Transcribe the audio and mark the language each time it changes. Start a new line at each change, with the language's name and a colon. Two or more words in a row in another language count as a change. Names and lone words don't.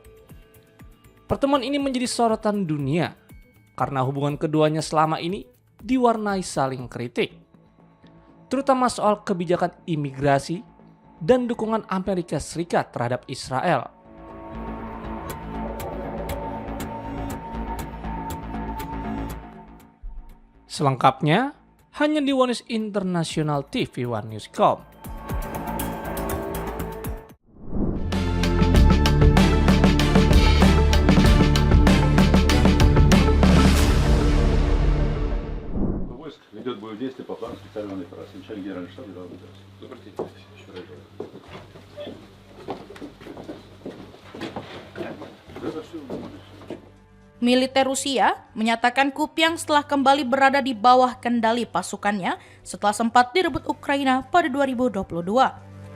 Indonesian: Pertemuan ini menjadi sorotan dunia karena hubungan keduanya selama ini diwarnai saling kritik, terutama soal kebijakan imigrasi dan dukungan Amerika Serikat terhadap Israel. Selengkapnya hanya di One News International TV One News.com.
Russian: Ведет боевые действия по плану специального операции. Начальник генерального штаба дал приказ. Добрый день.
Indonesian: Militer Rusia menyatakan Kupiang setelah kembali berada di bawah kendali pasukannya setelah sempat direbut Ukraina pada 2022.